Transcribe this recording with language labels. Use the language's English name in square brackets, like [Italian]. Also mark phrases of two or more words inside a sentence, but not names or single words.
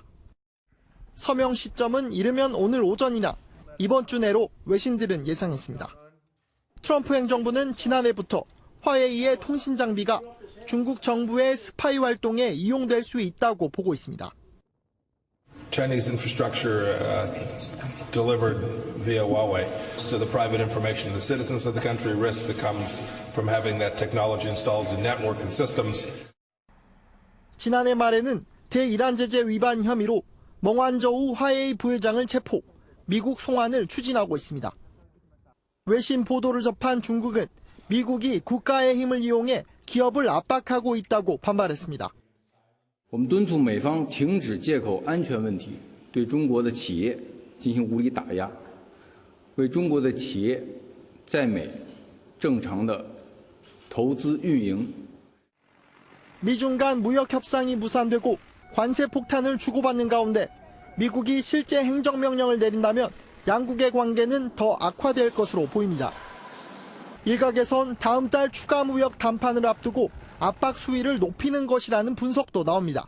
[Korean] 서명 시점은 이르면 오늘 오전이나 이번 주 내로 외신들은 예상했습니다. 트럼프 행정부는 지난해부터 화웨이의 통신 장비가 중국 정부의 스파이 활동에 이용될 수 있다고 보고 있습니다. [English] Chinese infrastructure delivered via Huawei to the private information of the citizens of the country, risk that comes from having that technology installed in network and systems. [Korean] 지난해 말에는 대이란 제재 위반 혐의로 멍완저우 화웨이 부회장을 체포, 미국 송환을 추진하고 있습니다. 외신 보도를 접한 중국은 미국이 국가의 힘을 이용해 기업을 압박하고 있다고 반발했습니다. [Chinese] 我们敦促美方停止借口安全问题对中国的企业进行无理打压，为中国的企业在美正常的投资运营。 [Korean] 미중 간 무역 협상이 무산되고 관세 폭탄을 주고받는 가운데 미국이 실제 행정명령을 내린다면 양국의 관계는 더 악화될 것으로 보입니다. 일각에선 다음 달 추가 무역 담판을 앞두고 압박 수위를 높이는 것이라는 분석도 나옵니다.